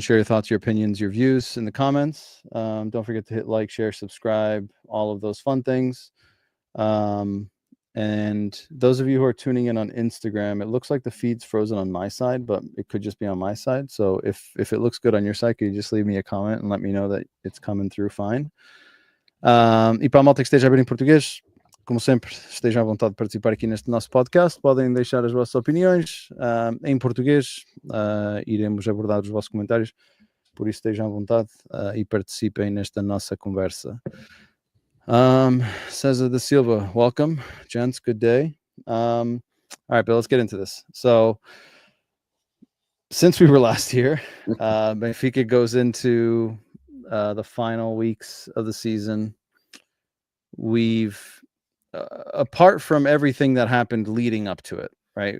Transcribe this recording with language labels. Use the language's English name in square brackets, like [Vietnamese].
[English] Share your thoughts, your opinions, your views in the comments. Don't forget to hit like, share, subscribe, all of those fun things. And those of you who are tuning in on Instagram, it looks like the feed's frozen on my side, but it could just be on my side. So if it looks good on your side, could you just leave me a comment and let me know that it's coming through fine. [Portuguese] E para a malta que esteja a ver em português, como sempre, estejam à vontade de participar aqui neste nosso podcast. Podem deixar as vossas opiniões em português. Iremos abordar os vossos comentários, por isso estejam à vontade e participem nesta nossa conversa. [English] Cesar da Silva, welcome, gents. Good day. All right, Bill, let's get into this. So, since we were last here, Benfica goes into the final weeks of the season. We've, apart from everything that happened leading up to it, right?